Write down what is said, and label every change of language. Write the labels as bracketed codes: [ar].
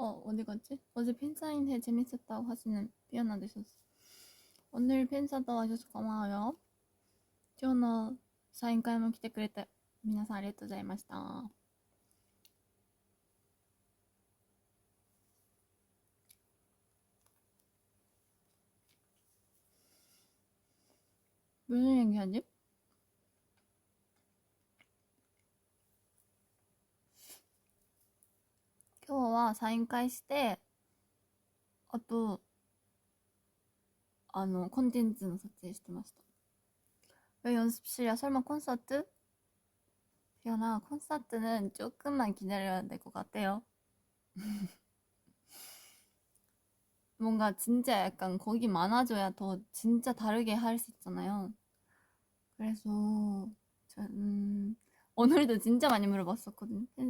[ko] 어디 갔지? 어제 팬사인회 재밌었다고 하시는 피어나 되셨어. 오늘 팬사도 와줘서 고마워요. [ja] 今日のサイン会も来てくれた皆さんありがとうございました。 [ko] 무슨 얘기하지? [ja] 今日は 사인会して、あとコンテンツの撮影してました。 [ko] 왜 연습실이야? 설마 콘서트? 피어나, 콘서트는 조금만 기다려야 될 것 같아요. 뭔가 진짜 약간 거기 많아져야 더 진짜 다르게 할 수 있잖아요. 그래서 오늘도 진짜 많이 물어봤었거든요.